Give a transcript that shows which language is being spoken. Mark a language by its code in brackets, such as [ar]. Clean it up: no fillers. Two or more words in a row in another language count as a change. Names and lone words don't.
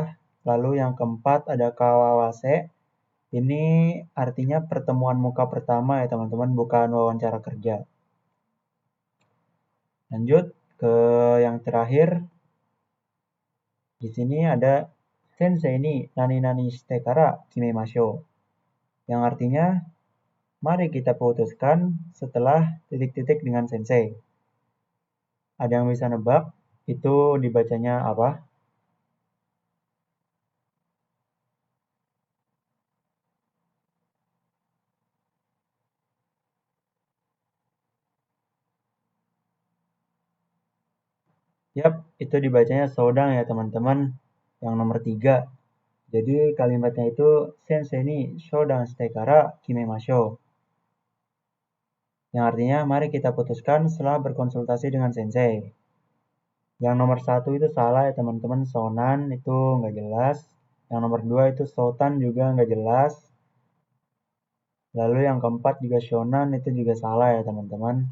[id] Lalu yang keempat ada kawawase. Ini artinya pertemuan muka pertama ya teman-teman, bukan wawancara kerja. Lanjut ke yang terakhir. Di sini ada [ja] 先生に何々してから決めましょう. [id] Yang artinya, mari kita putuskan setelah titik-titik dengan sensei. Ada yang bisa nebak? Itu dibacanya apa? Yap, itu dibacanya sodang ya teman-teman. Yang nomor 3. Jadi kalimatnya itu [ja] 先生にそだんしてから決めましょう. [id] Yang artinya mari kita putuskan setelah berkonsultasi dengan sensei. Yang nomor 1 itu salah ya teman-teman, sonan itu nggak jelas. Yang nomor 2 itu sotan juga nggak jelas. Lalu yang keempat juga shonan itu juga salah ya teman-teman.